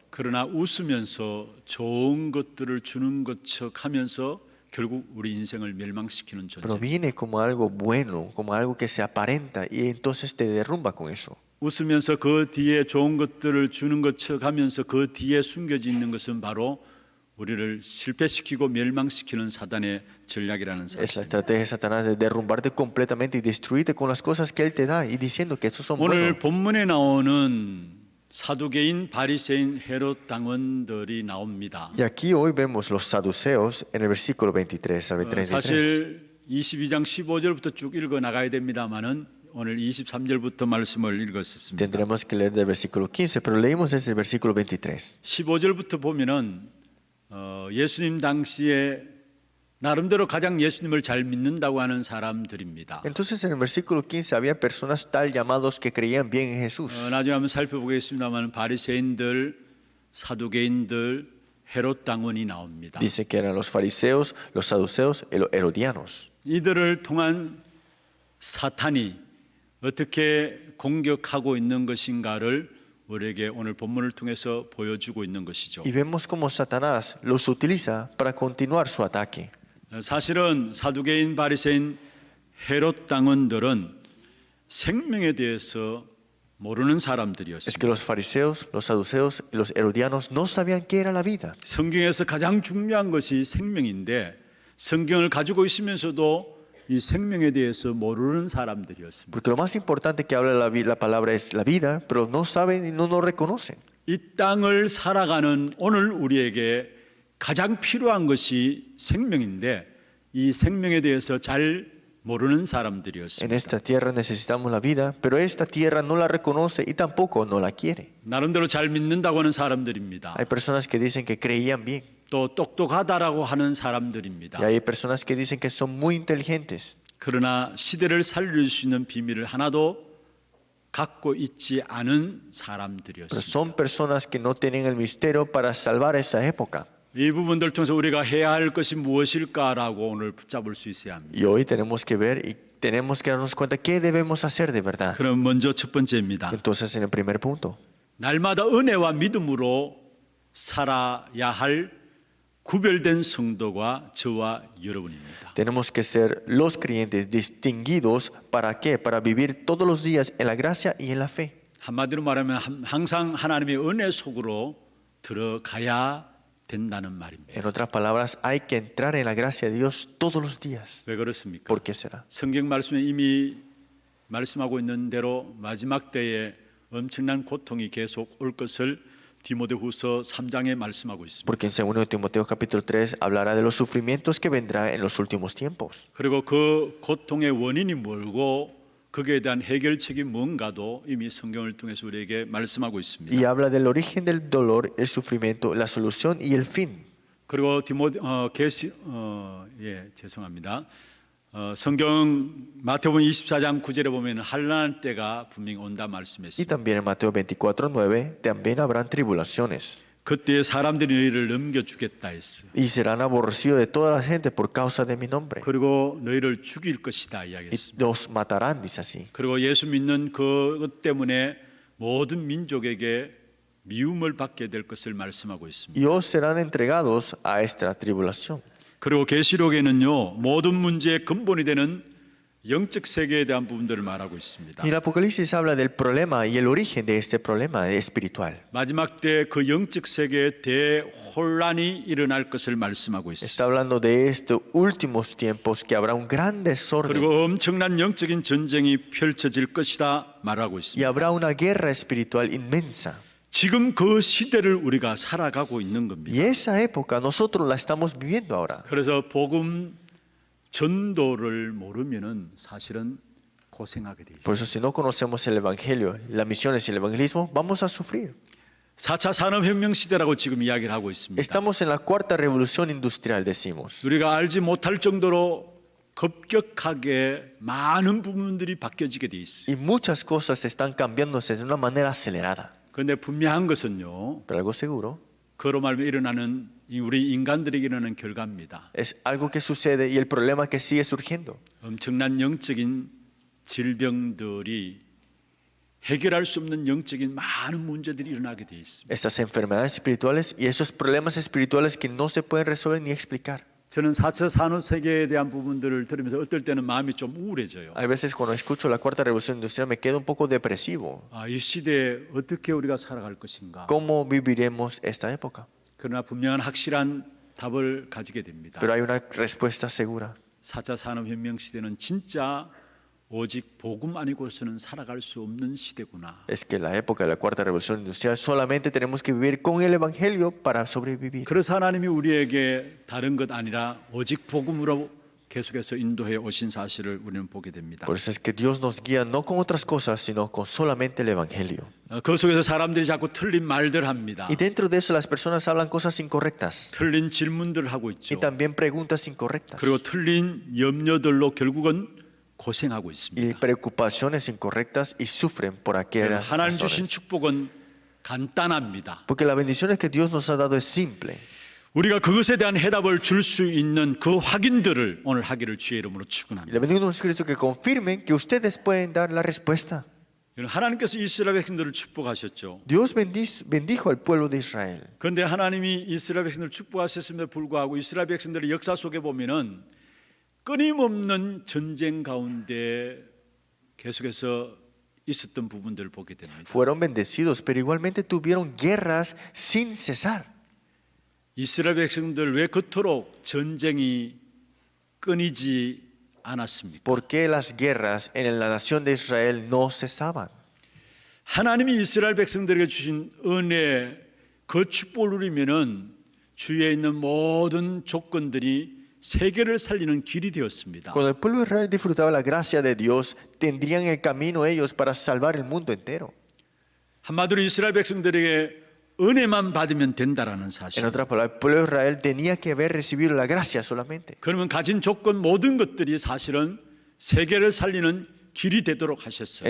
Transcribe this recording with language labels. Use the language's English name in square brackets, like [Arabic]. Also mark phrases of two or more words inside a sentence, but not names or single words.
[Korean] 그러나 웃으면서 좋은 것들을 주는 것척 하면서 결국 우리 인생을 멸망시키는 [Spanish] Pero [Korean] 존재. [Spanish] viene como algo bueno, como algo que se aparenta y entonces te derrumba con eso. [Korean] 웃으면서 그 뒤에 좋은 것들을 주는 것척 하면서 그 뒤에 숨겨져 있는 것은 바로 우리를 실패시키고 멸망시키는 사단의 전략이라는 [Spanish] Es la [Korean] 사실. [Spanish] estrategia de Satanás de derrumbarte completamente y destruirte con las cosas que él te da y diciendo que estos son [Korean] 오늘 [Spanish] buenos. [Korean] 본문에 나오는 사두개인, 바리새인, 헤롯 당원들이 나옵니다. [Spanish] Y aquí hoy vemos los saduceos en el versículo 23 al 33. [Korean] 사실 22장 15절부터 쭉 읽어 나가야 됩니다만은 오늘 23절부터 말씀을 읽었습니다. [Spanish] Tendremos que leer del versículo 15, pero leímos desde el versículo 23. [Korean] 15절부터 보면은 예수님 당시에 나름대로 가장 예수님을 잘 믿는다고 하는 사람들입니다. [Spanish] Entonces en el versículo 15 había personas tal llamados que creían bien en Jesús. [Korean] 나중에 한번 살펴보겠습니다만 바리새인들, 사두개인들, 헤롯 당원이 나옵니다. [Spanish] Dice que eran los fariseos, los saduceos y los herodianos. [Korean] 이들을 통한 사탄이 어떻게 공격하고 있는 것인가를 우리에게 오늘 본문을 통해서 보여주고 있는 것이죠. [Spanish] Y vemos cómo Satanás los utiliza para continuar su ataque. [Korean] 사실은 사두개인, 바리새인, 헤롯 당원들은 생명에 대해서 모르는 [Spanish] Es [Korean] 사람들이었습니다. [Spanish] que los fariseos, los saduceos y los herodianos no sabían qué era la vida. [Korean] 성경에서 가장 중요한 것이 생명인데 성경을 가지고 있으면서도 이 생명에 대해서 모르는 사람들이었습니다. [Spanish] Porque lo más importante que habla la palabra es la vida, pero no saben y no nos reconocen. [Korean] 이 땅을 살아가는 오늘 우리에게 가장 필요한 것이 생명인데 이 생명에 대해서 잘 모르는 [Spanish] En [Korean] 사람들이었습니다. [Spanish] esta tierra necesitamos la vida, pero esta tierra no la reconoce y tampoco no la quiere. [Korean] 나름대로 잘 믿는다고 하는 사람들입니다. [Spanish] Hay personas que dicen que creían bien [Korean] 또 똑똑하다라고 하는 사람들입니다. [Spanish] y hay personas que dicen que son muy inteligentes. [Korean] 그러나 시대를 살릴 수 있는 비밀을 하나도 갖고 있지 않은 [Spanish] Pero [Korean] 사람들이었습니다. [Spanish] son personas que no tienen el misterio para salvar esa época. [Korean] 이 부분들 통해서 우리가 해야 할 것이 무엇일까라고 오늘 붙잡을 수 있어야 합니다. [Spanish] Y hoy tenemos que ver y tenemos que darnos cuenta qué debemos hacer de verdad. [Korean] 그럼 먼저 첫 번째입니다. [Spanish] Entonces, en el primer punto, [Korean] 날마다 은혜와 믿음으로 살아야 할 구별된 성도가 저와 여러분입니다. [Spanish] tenemos que ser los creyentes distinguidos. ¿Para qué? Para vivir todos los días en la gracia y en la fe. [Korean] 한마디로 말하면 항상 하나님의 은혜 속으로 들어가야 된다는 말입니다. [Spanish] En otras palabras, hay que entrar en la gracia de Dios todos los días. [Korean] 왜 그렇습니까? [Spanish] ¿Por qué será? [Korean] 성경 말씀에 이미 말씀하고 있는 대로 마지막 때에 엄청난 고통이 계속 올 것을 디모데후서 3장에 말씀하고 있습니다. [Spanish] Porque en 2 Timoteo capítulo 3 hablará de los sufrimientos que vendrá en los últimos tiempos. [Korean] 그리고 그 고통의 원인이 뭘고 거기에 대한 해결책이 뭔가도 이미 성경을 통해서 우리에게 말씀하고 있습니다. [Spanish] Y habla del origen del dolor, el sufrimiento, la solución y el fin. [Korean] 그리고 죄송합니다. 성경 마태복음 24장 9절에 보면 환난할 때가 분명히 온다 [Spanish] Y [Korean] 말씀했습니다. [Spanish] también en Mateo 24:9 también habrán tribulaciones. [Korean] 그때 사람들이 너희를 넘겨주겠다 했어. [Spanish] Y serán aborrecidos de toda la gente por causa de mi nombre. [Korean] 그리고 너희를 죽일 것이다 [Spanish] Y [Korean] 이야기했습니다. [Spanish] los matarán, dice así. [Korean] 그리고 예수 믿는 그것 때문에 모든 민족에게 미움을 받게 될 것을 말씀하고 있습니다. [Spanish] Y os serán entregados a esta tribulación. [Korean] 그리고 계시록에는요 모든 문제의 근본이 되는 영적 세계에 대한 부분들을 말하고 있습니다. [Spanish] Y el Apocalipsis habla del problema y el origen de este problema espiritual. [Korean] 마지막 때 그 영적 세계에 대혼란이 일어날 것을 말씀하고 있습니다. [Spanish] Está hablando de estos últimos tiempos que habrá un gran desorden [Korean] 그리고 엄청난 영적인 전쟁이 펼쳐질 것이다 말하고 [Spanish] y [Korean] 있습니다. [Spanish] habrá una guerra espiritual inmensa. [Korean] 지금 그 시대를 우리가 살아가고 있는 겁니다. [Spanish] Y esa época nosotros la estamos viviendo ahora. [Korean] 그래서 복음 전도를 모르면은 사실은 고생하게 돼 [Spanish] Por [Korean] 있어요. [Spanish] eso si no conocemos el Evangelio, las misiones y el evangelismo, vamos a sufrir. [Korean] 4차 산업혁명 시대라고 지금 이야기를 하고 있습니다. [Spanish] Estamos en la cuarta revolución industrial, decimos. [Korean] 우리가 알지 못할 정도로 급격하게 많은 부분들이 바뀌어지게 돼 있어요. [Spanish] Y muchas cosas están cambiándose de una manera acelerada. [Korean] 그런데 분명한 것은요, [Spanish] Pero algo seguro [Korean] 그로 말미암아 일어나는 우리 인간들에게 일어나는 결과입니다. [Spanish] es algo que sucede y el problema que sigue surgiendo. [Korean] 엄청난 영적인 질병들이 해결할 수 없는 영적인 많은 문제들이 일어나게 돼 있습니다. [Spanish] Estas enfermedades espirituales y esos problemas espirituales que no se pueden resolver ni explicar. [Korean] 저는 4차 산업 세계에 대한 부분들을 들으면서 어떨 때는 마음이 좀 우울해져요. [Spanish] Hay veces cuando escucho la cuarta revolución industrial me quedo un poco depresivo. [Korean] 이 시대에 어떻게 우리가 살아갈 것인가. [Spanish] ¿Cómo viviremos esta época? [Korean] 그러나 분명한 확실한 답을 가지게 됩니다. [Spanish] Pero hay una respuesta segura. [Korean] 4차 산업혁명 시대는 진짜 오직 복음 아니고서는 살아갈 수 없는 시대구나. [Spanish] Es que la época de la cuarta revolución industrial solamente tenemos que vivir con el evangelio para sobrevivir. [Korean] 그래서 하나님이 우리에게 다른 것 아니라 오직 복음으로 계속해서 인도해 오신 사실을 우리는 보게 됩니다. [Spanish] Por eso es que Dios nos guía no con otras cosas, sino con solamente el evangelio. [Korean] 그 속에서 사람들이 자꾸 틀린 말들 합니다. [Spanish] Y dentro de eso las personas hablan cosas incorrectas [Korean] 틀린 질문들을 하고 [Spanish] y [Korean] 있죠. [Spanish] también preguntas incorrectas [Korean] 그리고 틀린 염려들로 결국은 고생하고 [Spanish] y [Korean] 있습니다. [Spanish] preocupaciones incorrectas y sufren por aquellas [Korean] 하나님 주신 [Spanish] razones. [Korean] 축복은 간단합니다. [Spanish] Porque la bendición que Dios nos ha dado es simple. [Korean] 우리가 그것에 대한 해답을 줄 수 있는 그 확인들을 오늘 하기를 주의 이름으로 [Spanish] Y [Korean] 축원합니다. [Spanish] le bendigo a Cristo que confirmen que ustedes pueden dar la respuesta. [Korean] 하나님께서 이스라엘 백성들을 축복하셨죠. [Spanish] Dios bendijo al pueblo de Israel. [Korean] 그런데 하나님이 이스라엘 백성들을 축복하셨음에도 불구하고 이스라엘 백성들의 역사 속에 보면은 끊임없는 전쟁 가운데 계속해서 있었던 부분들을 보게 됩니다. [Spanish] Fueron bendecidos, pero igualmente tuvieron guerras sin cesar. [Korean] 이스라엘 백성들 왜 그토록 전쟁이 끊이지 않았습니까? [Spanish] ¿Por qué las guerras en la nación de Israel no cesaban? [Korean] 하나님이 이스라엘 백성들에게 주신 은혜 그 축복을 누리면은 주위에 있는 모든 조건들이 세계를 살리는 길이 되었습니다. [Spanish] Cuando el pueblo de Israel disfrutaba la gracia de Dios, tendrían el camino ellos para salvar el mundo entero. [Korean] 한마디로 이스라엘 백성들에게 은혜만 받으면 된다라는 [Spanish] En [Korean] 사실. [Spanish] otras palabras, el pueblo de Israel tenía que haber recibido la gracia solamente. [Korean] 그러면 가진 조건 모든 것들이 사실은 세계를 살리는 길이 되도록 하셨어요.